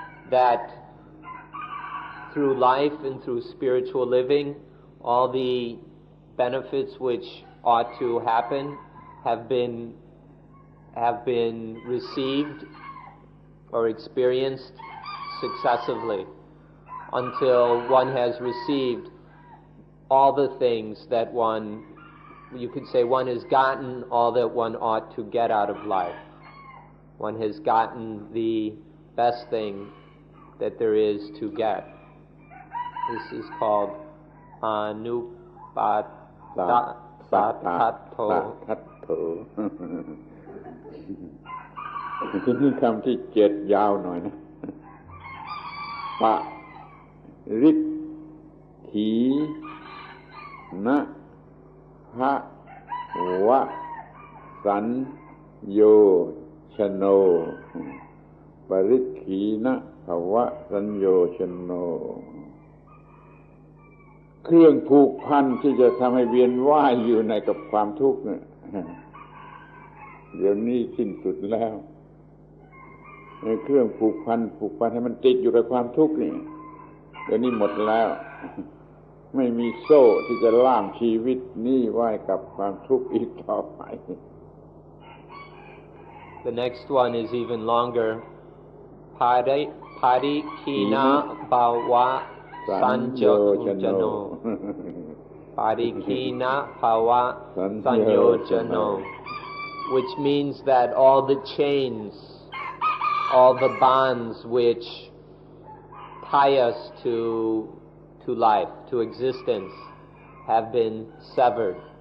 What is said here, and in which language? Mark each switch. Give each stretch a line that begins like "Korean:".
English: That through life and through spiritual living, all the benefits which ought to happen have been received or experienced successively until one has received all the things that you could say one has gotten all that one ought to get out of life. One has gotten the best thing that there is to get. This is called Anupatta satthatto.
Thai: ที่นี่คำที่7ยาวหน่อยนะปะริถีนะภะวะสัญโยชโนปริถีนะภวะสัญโยชโน เครื่องผูกพันที่จะทำให้เวียนว่ายอยู่ในกับความทุกข์เนี่ยเดี๋ยวนี้สิ้นสุดแล้วเครื่องผูกพันให้มันติดอยู่กับความทุกข์นี่เดี๋ยวนี้หมดแล้วไม่มีโซ่ที่จะล่ามชีวิตนี้ไว้กับความทุกข์อีกต่อไป
English: The next one is even longer.
Pali: Parikina bhava sanjojano. Parikina bhava sanjojano.
English: Which means that all the chains, all the bonds which tie us to life, to existence, have been severed.